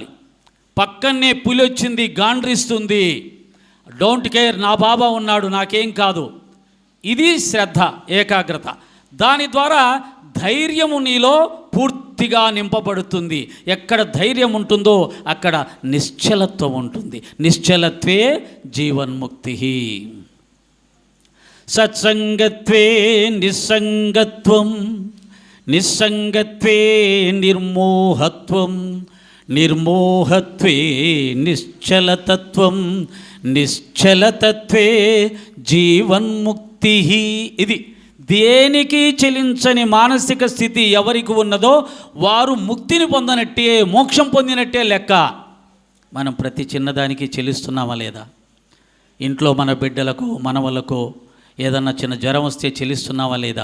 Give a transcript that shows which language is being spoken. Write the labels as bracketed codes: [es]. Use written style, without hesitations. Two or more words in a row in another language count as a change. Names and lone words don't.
[te] పక్కనే పులి వచ్చింది, గాండ్రిస్తుంది, [en] don't care, [te] నా బాబా ఉన్నాడు, నాకేం కాదు. ఇది శ్రద్ధ, ఏకాగ్రత. దాని ద్వారా ధైర్యము నీలో పూర్తిగా నింపబడుతుంది. ఎక్కడ ధైర్యం ఉంటుందో అక్కడ నిశ్చలత్వం ఉంటుంది. [sa] నిశ్చలత్వే జీవన్ముక్తి. సత్సంగత్వే నిస్సంగత్వం, నిస్సంగత్వే నిర్మోహత్వం, నిర్మోహత్వే నిశ్చలతత్వం, నిశ్చలతత్వే జీవన్ముక్తి. [te] ఇది దేనికి చెలించని మానసిక స్థితి ఎవరికి ఉన్నదో వారు ముక్తిని పొందనట్టే, మోక్షం పొందినట్టే లెక్క. మనం ప్రతి చిన్నదానికి చెల్లిస్తున్నామా లేదా? ఇంట్లో మన బిడ్డలకు, మనవలకు ఏదన్నా చిన్న జ్వరం వస్తే చెల్లిస్తున్నావా లేదా?